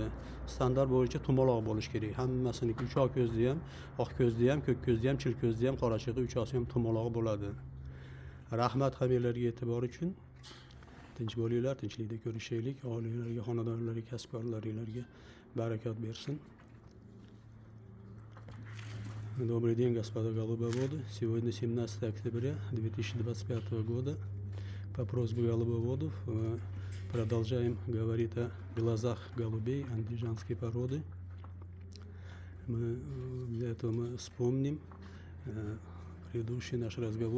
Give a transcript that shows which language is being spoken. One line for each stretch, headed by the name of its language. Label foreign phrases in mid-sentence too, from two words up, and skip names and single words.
Uzbek: Standart bo'yicha tumaloq bo'lishi kerak. Hammasiniki uchoq ko'zda ham, oq ko'zda ham, ko'k ko'zda ham, chil ko'zda ham, qorachig'i uchoqsi ham tumaloq bo'ladi. Rahmat hammalarga e'tibor uchun. Tinch bo'linglar, tinchlikda ko'rishaylik. Oilalarga, xonadonlarga, kasbkorlaringlarga barakot bersin.
Russian: Добрый день, господа голубоводы. Сегодня 17 октября 2025 года. По просьбе голубоводов продолжаем говорить о глазах голубей андижанской породы. Для этого мы вспомним предыдущий наш разговор.